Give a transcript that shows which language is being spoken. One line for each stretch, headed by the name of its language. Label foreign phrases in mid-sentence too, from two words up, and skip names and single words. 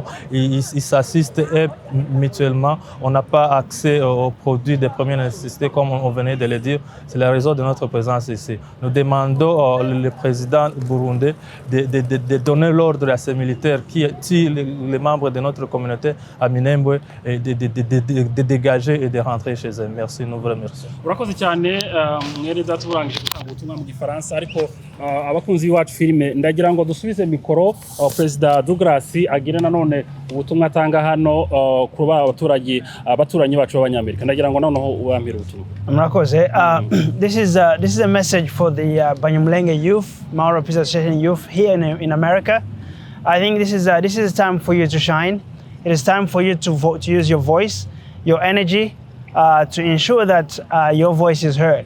French: Ils s'assistent mutuellement. On n'a pas accès aux produits de première nécessité, comme on venait de le dire. C'est la raison de notre présence ici. Nous demandons au président burundais de donner l'ordre à ces militaires qui tuent les membres de notre communauté à Minembwe et de dégager et de rentrer chez eux. Merci, nous vous remercions.
Kinyarwanda: Urakoze cyane mwere daturangije gutanga ubutumwa mu gifaransa ariko abakunzi b'iwacu filime ndagira ngo dusubize mikoro President Douglas agire nanone ubutumwa atanga hano ku abaturanyi bacu b'Abanyamerika ndagira ngo noneho uwambira ubutumwa. Murakoze.
English: This is a message for the Banyamulenge youth, Mauro Peace Association youth here in America. I think this is a time for you to shine. It is time for you to use your voice, your energy, to ensure that your voice is heard.